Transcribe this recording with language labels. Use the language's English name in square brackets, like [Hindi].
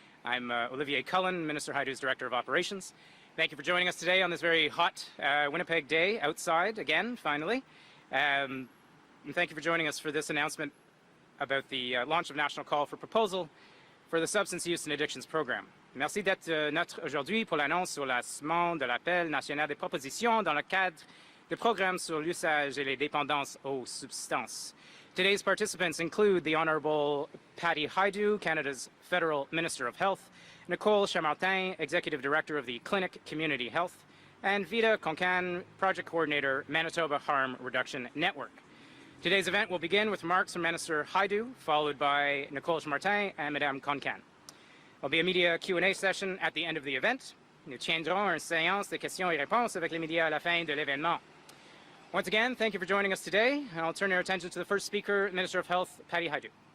[English] I'm Olivier Cullen, Minister Hajdu's Director of Operations. Thank you for joining us today on this very hot Winnipeg day outside again, finally. And thank you for joining us for this announcement about the launch of National Call for Proposal for the Substance Use and Addictions Program. [French] Merci d'être notre aujourd'hui pour l'annonce sur le lancement de l'appel national des propositions dans le cadre du programme sur l'usage et les dépendances aux substances. [English] Today's participants include the Honourable Patty Hajdu, Canada's Federal Minister of Health, Nicole Chamartin, Executive Director of the Clinic Community Health, and Vida Concan, Project Coordinator, Manitoba Harm Reduction Network. Today's event will begin with remarks from Minister Hajdu, followed by Nicole Chamartin and Madame Concan. There'll be a media Q&A session at the end of the event. [French] Nous tiendrons une séance de questions et réponses avec les médias à la fin de l'événement. [English] Once again, thank you for joining us today, and I'll turn your attention to the first speaker, Minister of Health, Patty Hajdu.